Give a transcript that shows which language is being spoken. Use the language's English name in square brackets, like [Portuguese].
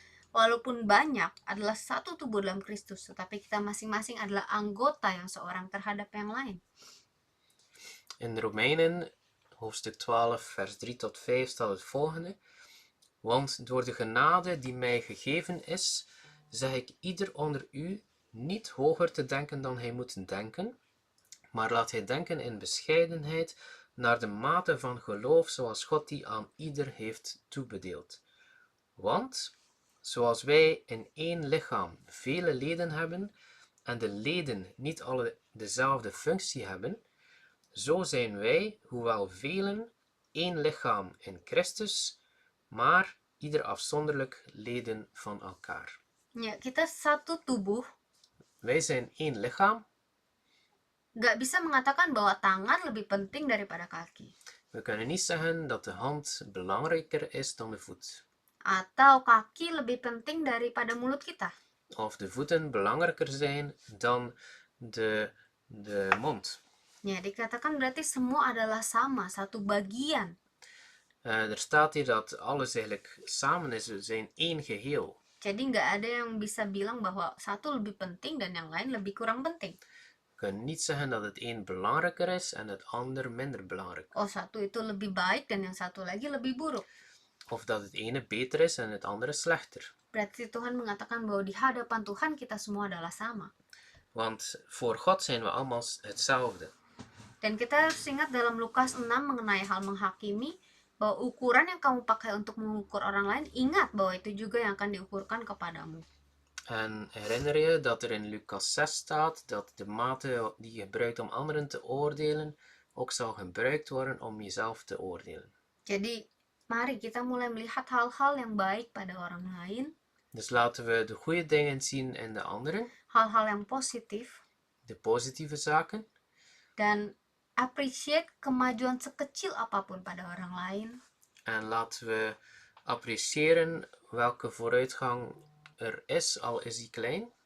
[Indonesian] Walaupun banyak adalah satu tubuh dalam Kristus, tetapi kita masing-masing adalah anggota yang seorang terhadap yang lain. [Dutch] In Romeinen, hoofdstuk 12, vers 3 tot 5 staat het volgende. Want door de genade die mij gegeven is, zeg ik ieder onder u niet hoger te denken dan hij moet denken, maar laat hij denken in bescheidenheid naar de mate van geloof zoals God die aan ieder heeft toebedeeld. Want zoals wij in één lichaam vele leden hebben en de leden niet alle dezelfde functie hebben, zo zijn wij, hoewel velen, één lichaam in Christus, maar ieder afzonderlijk leden van elkaar. [Indonesian] Ya, kita satu tubuh, [Dutch] Wij zijn één lichaam. [Indonesian] nggak bisa mengatakan bahwa tangan lebih penting daripada kaki. [Dutch] We kunnen niet zeggen dat de hand belangrijker is dan de voet. [Indonesian] Atau kaki lebih penting daripada mulut kita. [Dutch] Of de voeten belangrijker zijn dan de mond. [Indonesian] Ya, dikatakan berarti semua adalah sama, satu bagian. [Dutch] Er staat hier dat alles eigenlijk samen is, we zijn één geheel. [Indonesian] Jadi nggak ada yang bisa bilang bahwa satu lebih penting dan yang lain lebih kurang penting. [Dutch] We kunnen niet zeggen dat het een belangrijker is en het ander minder belangrijk. [Indonesian] Oh, satu itu lebih baik dan yang satu lagi lebih buruk. [Dutch] Of dat het ene beter is en het andere slechter. [Indonesian] Berarti Tuhan mengatakan bahwa di hadapan Tuhan kita semua adalah sama. [Dutch] Want voor God zijn we allemaal hetzelfde. [Indonesian] Dan kita harus ingat dalam Lukas 6 mengenai hal menghakimi, bahwa ukuran yang kamu pakai untuk mengukur orang lain, ingat bahwa itu juga yang akan diukurkan kepadamu. [Dutch] En herinner je dat er in Lucas 6 staat dat de mate die je gebruikt om anderen te oordelen, ook zal gebruikt worden om jezelf te oordelen. [Indonesian] Jadi, mari kita mulai melihat hal-hal yang baik pada orang lain, [Dutch] Dus laten we de goede dingen zien in de anderen, [Indonesian] hal-hal yang positif, [Dutch] de positieve zaken, [Indonesian] dan appreciate kemajuan sekecil apapun pada orang lain. [Dutch] en laten we appreciëren welke vooruitgang er is, al is die klein.